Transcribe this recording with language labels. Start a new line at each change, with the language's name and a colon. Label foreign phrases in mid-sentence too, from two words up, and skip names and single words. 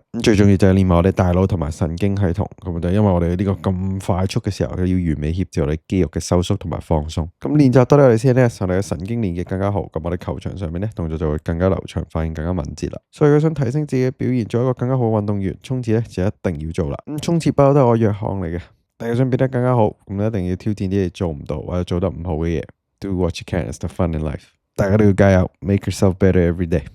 Cantonese: 咁最重要就係練埋我哋大腦同埋神經系統，咁就因為我哋呢個咁快速嘅時候，要完美協調我哋肌肉嘅收縮同埋放鬆。咁練習多啲我哋先咧，我哋嘅神經連結更加好，咁我哋球場上面咧動作就會更加流暢，反應更加敏捷啦。所以佢想提升自己嘅表現，做一個更加好嘅運動員，衝刺咧就一定要做啦。咁衝刺不嬲都係我弱項嚟嘅，但係想變得更加好，咁一定要挑戰啲你做唔到或者做得唔好嘅嘢。
English: Do what you can, it's the fun in life。
Cantonese: 大家都要加油，
English: make yourself better every day。